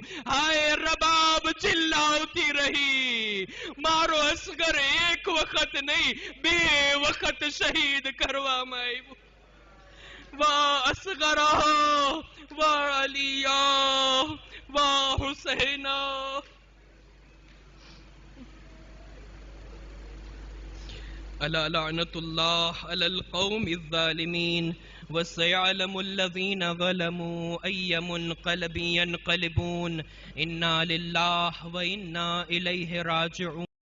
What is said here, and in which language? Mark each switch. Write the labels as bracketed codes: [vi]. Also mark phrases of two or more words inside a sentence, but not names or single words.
[gu] હાય રબાબ ચિલ્લાવતી રહી, મારો અસગર એક વખત નહીં 2 વખત શહીદ કરવામાં આવ્યો। વાહ અસગરા, વાહ અલિયા, વાહ હુસૈના। [ar] ألا لعنة الله على القوم الظالمين وسيعلم الذين ظلموا أي منقلب ينقلبون إنا لله وإنا إليه راجعون